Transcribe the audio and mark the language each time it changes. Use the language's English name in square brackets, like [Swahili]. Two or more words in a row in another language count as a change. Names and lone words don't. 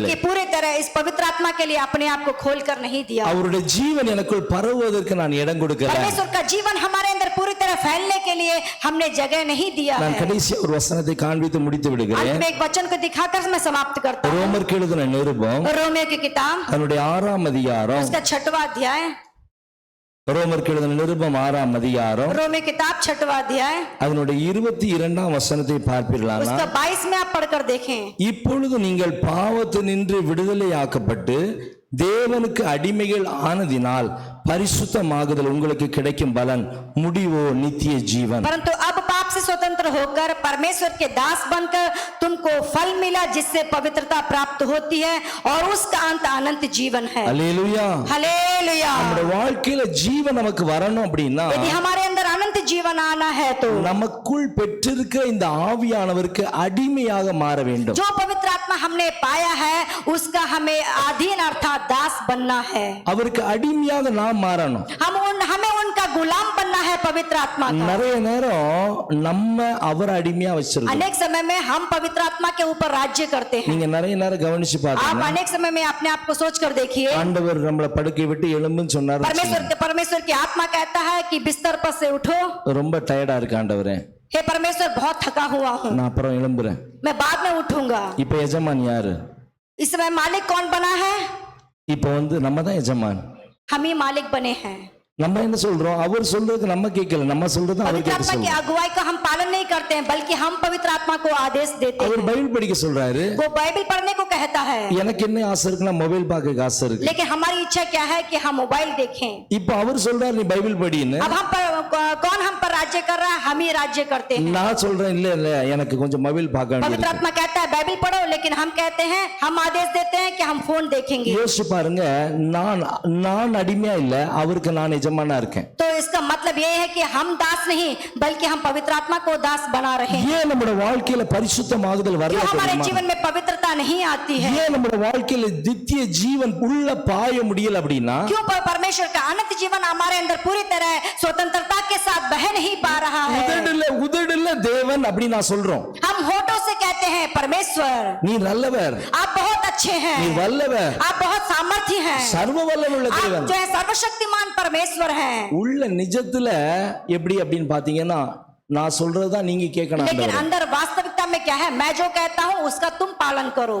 [Hindi] क्योंकि पूरे तरह इस पवित्र आत्मा के लिए अपने आप को खोल कर नहीं दिया. [Tamil] அவருடைய ஜீவன் எனக்குள் பரவுவதற்கு நான் இடம் கொடுக்கல. [Hindi] परमेश्वर का जीवन हमारे अंदर पूरी तरह फैलने के लिए हमने जगह नहीं दिया [Tamil] நான் [Hindi] है. [Tamil] கடைசியா ஒரு வசனத்தை காண்பித்து முடித்து [Hindi] अंत [Tamil] விடுகிறேன். [Hindi] में एक वचन को दिखाकर मैं समाप्त करता हूँ. [Tamil] ரோமருக்கு எழுதின நிருபம் [Hindi] रोमियो की किताब [Tamil] அதனுடைய 6ஆம் அதிகாரம், [Hindi] उसका 6वां अध्याय, [Tamil] ரோமருக்கு எழுதின நிருபம் 6ஆம் அதிகாரம் [Hindi] रोमियो किताब 6वां अध्याय, [Tamil] அதனுடைய 22ஆம் வசனத்தை பார்ப்பீர்களானால், [Hindi] उसका 22 में आप पढ़कर देखें. [Tamil] இப்பொழுது நீங்கள் பாவத்தினின்று விடுதலையாக்கப்பட்டு தேவனுக்கு அடிமைகள் ஆனதினால் பரிசுத்தமாகுதல் உங்களுக்கு கிடைக்கும் பலன் முடிவோ நித்திய ஜீவன். [Hindi] परंतु अब पाप पाप से स्वतंत्र होकर परमेश्वर के दास बनकर तुमको फल मिला जिससे पवित्रता प्राप्त होती है और उसका अंत अनंत जीवन है। [Tamil] அல்லேலூயா. [Hindi] हालेलुया। [Tamil] நம்முடைய வாழ்க்கையில ஜீவன் நமக்கு வரணும் அப்படின்னா [Hindi] यदि हमारे अंदर अनंत जीवन आना है तो [Tamil] நமக்குள் பெற்றிருக்கிற இந்த ஆவியானவருக்கு अடிமையாக மாற வேண்டும். [Hindi] जो पवित्र आत्मा हमने पाया है उसका हमें अधीन अर्थात दास बनना है। [Tamil] அவருக்கு அடிமையாக நாம் மாறணும். [Hindi] हमें उनका गुलाम बनना है पवित्र आत्मा का। [Tamil] நிறைய நேரம் நம்ம அவர் அடிமையா வச்சிருக்கோம். [Hindi] अनेक समय में हम पवित्र आत्मा के ऊपर राज्य करते हैं। [Tamil] நீங்க நிறைய நேரம் கவனிச்சு [Hindi] आप [Tamil] பாருங்க. [Hindi] अनेक समय में अपने आप को सोच कर देखिए। [Tamil] ஆண்டவர் நம்மளை படுக்கை விட்டு எழும்புன்னு சொன்னாரு. [Hindi] परमेश्वर की आत्मा कहता है कि बिस्तर पर से उठो। [Tamil] ரொம்ப டயர்டா இருக்கு ஆண்டவரே. [Hindi] हे परमेश्वर बहुत थका हुआ हूँ, [Tamil] நான் அப்புறம் எழும்புறேன். [Hindi] मैं बाद में उठूंगा। [Tamil] இப்ப எஜமான் யாரு? [Hindi] इस समय मालिक कौन बना है? [Tamil] இப்ப நம்ம தான் எஜமான். [Hindi] हम ही मालिक बने हैं। [Tamil] நம்ம என்ன சொல்றோம்? அவர் சொல்றது நம்ம கேட்கல, நம்ம சொல்றது அவர் [Hindi] पवित्र [Tamil] கேட்க [Hindi] आत्मा की [Tamil] சொல்றோம். [Hindi] अगुवाई का हम पालन नहीं करते हैं बल्कि हम पवित्र आत्मा को आदेश देते [Tamil] அவர் [Hindi] हैं। [Tamil] பைபிள் படிக்க சொல்றாரு. [Hindi] वो बाइबल पढ़ने को कहता है, [Tamil] எனக்கு என்ன ஆசை இருக்குன்னா மொபைல் பார்க்க ஆசை இருக்கு. [Hindi] लेकिन हमारी इच्छा क्या है कि हम मोबाइल देखें। [Tamil] இப்ப அவர் சொல்றாரு நீ பைபிள் படின்னு. [Hindi] अब हम पर कौन हम पर राज्य कर रहा है? हम ही राज्य करते हैं। [Tamil] நான் சொல்றேன் இல்ல இல்ல எனக்கு கொஞ்சம் மொபைல் பார்க்க [Hindi] पवित्र [Tamil] வேண்டியது. [Hindi] आत्मा कहता है बाइबल पढ़ो, लेकिन हम कहते हैं, हम आदेश देते हैं कि हम फोन देखेंगे। [Tamil] யோசிச்சு பாருங்க, நான் அடிமையா இல்ல, அவருக்கு நான் எஜமானா இருக்கேன். [Hindi] तो इसका मतलब ये है कि हम दास नहीं बल्कि हम पवित्र आत्मा को दास बना रहे हैं। [Tamil] ஏன் நம்முடைய வாழ்க்கையில பரிசுத்தமாகுதல் வரல [Hindi] क्यों हमारे [Tamil] தெரியுமா? [Hindi] जीवन में पवित्रता नहीं आती है? [Tamil] ஏன் நம்முடைய வாழ்க்கையில நித்திய ஜீவன் உள்ள பாய முடியல அப்படின்னா [Hindi] क्यों परमेश्वर का अनंत जीवन हमारे अंदर पूरी तरह स्वतंत्रता के साथ बह नहीं पा रहा है? [Tamil] உதடுல தேவன் அப்படி நான் சொல்றோம். [Hindi] हम होठों से कहते हैं परमेश्वर [Tamil] நீ நல்லவர், [Hindi] आप बहुत अच्छे हैं, [Tamil] நீ வல்லவர், [Hindi] आप बहुत सामर्थ्य हैं, [Tamil] சர்வ வல்லமுள்ள [Hindi] आप [Tamil] தேவன். [Hindi] जो है सर्वशक्तिमान परमेश्वर हैं। [Tamil] உள்ள நிஜத்துல எப்படி அப்படின்னு பாத்தீங்கன்னா நான் சொல்றதுதான் நீங்க கேட்கணும். [Hindi] लेकिन अंदर वास्तविकता में क्या है? मैं जो कहता हूँ उसका तुम पालन करो।